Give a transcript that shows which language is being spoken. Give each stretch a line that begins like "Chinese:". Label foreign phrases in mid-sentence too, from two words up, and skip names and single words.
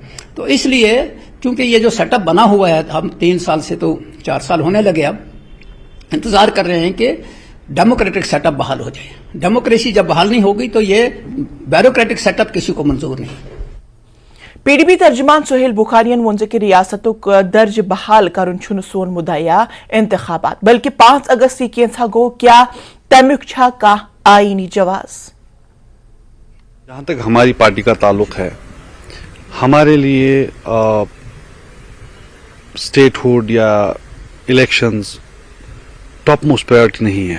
Hindi: तो इसलिए क्योंकि ये जो सेटअप बना हुआ है, हम 3 साल से तो 4 साल होने लगे, अब इंतजार कर रहे हैं कि
English: democratic setup
Hindi: बहाल हो जाए। डेमोक्रेसी जब बहाल नहीं होगी तो ये
English: bureaucratic setup
Hindi: किसी को मंजूर नहीं।
Kashmiri: PDP तर्जमान सुहेल बुखारियन वोन कि रियासतुक दर्ज बहाल करन छुन सोन मुद्दा इंतखाबात बल्कि 5 अगस्त कैंसा गो, क्या तमिक छा का आईनी जवाज?
Hindi: जहाँ तक हमारी पार्टी का ताल्लुक है, हमारे लिए स्टेटहुड या इलेक्शंस
English: top most priority
Hindi: नहीं है।